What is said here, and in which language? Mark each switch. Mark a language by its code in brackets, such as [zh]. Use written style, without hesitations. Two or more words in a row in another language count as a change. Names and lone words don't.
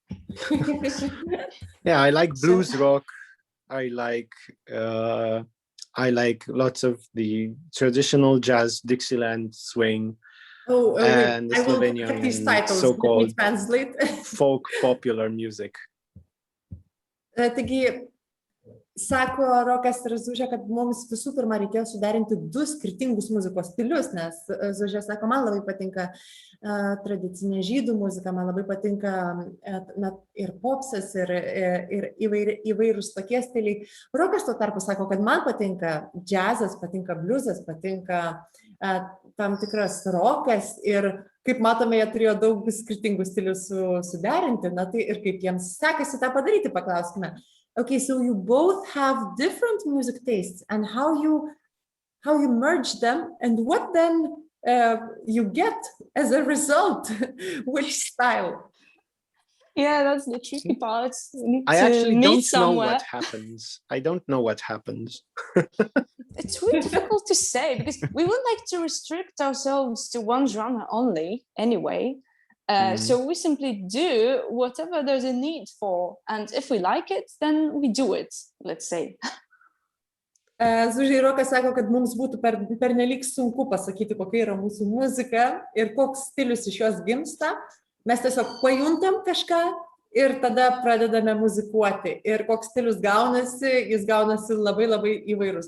[en] Yeah, I like blues rock. I I like lots of the traditional jazz, Dixieland, swing, and the I will Slovenian get these and titles. Let me so-called translate. folk popular music. [lt] Taigi, sako Rokas ir Zūžė, kad mums visų pirma reikėjo suderinti du skirtingus muzikos stilius, nes Zūžė sako, man labai patinka tradicinė žydų muzika, man labai patinka ir popsas, ir įvairūs tokie stiliai. Rokas tuo tarpu sako, kad man patinka džiazas, patinka bliuzas, patinka tam tikras rokas ir kaip matome, jie turėjo daug skirtingų stilių suderinti, na tai ir kaip jiems sekasi tą padaryti, paklauskime. [en] Okay, so you both have different music tastes, and how you merge them, and what then you get as a result, which style? Yeah, that's the tricky part. I actually don't know what happens. I don't know what happens. It's really difficult to say because we would like to restrict ourselves to one genre only anyway. So we simply do whatever there's a need for. And if we like it, then we do it, let's say. [lt] Zūžė ir Rokas sako, kad mums būtų pernelyg sunku pasakyti, kokia yra mūsų muzika ir koks stilius iš jos gimsta. Mes tiesiog pajuntam kažką ir tada pradedame muzikuoti. Ir koks stilius gaunasi, jis gaunasi labai labai įvairus.